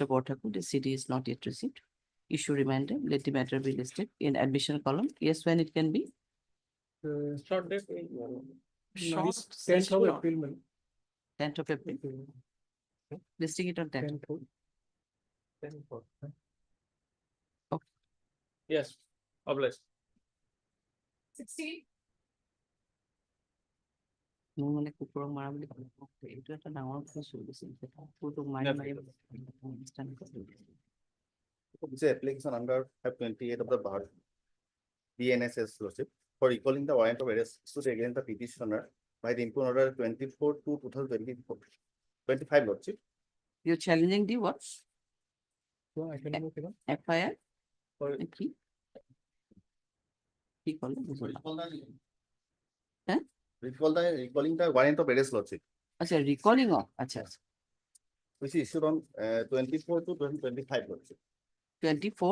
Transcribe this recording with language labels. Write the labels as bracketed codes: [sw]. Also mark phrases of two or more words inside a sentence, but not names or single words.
[en] Borthaku, the CD is not yet received. Issue reminder, let the matter be listed in admission column, yes, when it can be. Short date. Short, 10th of short. April, my lord. 10th of April, listing it on 10th. 10th. Yes, obliged. 16. [as] মোৰ মানে কুকুৰক মাৰা বুলি ক'লে, okay, এইটো এটা ডাঙৰ কথা চলিছে, কুকুৰটোক মাৰি মাৰি understand কৰি দিছে। [en] This is application under 528 of the Bharat BNSS lordship for recalling the warrant of arrest issued against the petitioner by the import order 24/2/2025 lordship. You're challenging the what? So I can move it on. FIR? For [as] কি? কি ক'লে? [en] recalling the warrant of arrest lordship, [as] আচ্ছা, [en] recalling of, [as] আচ্ছা, [en] which is issued on 24/2/2025 lordship. 24?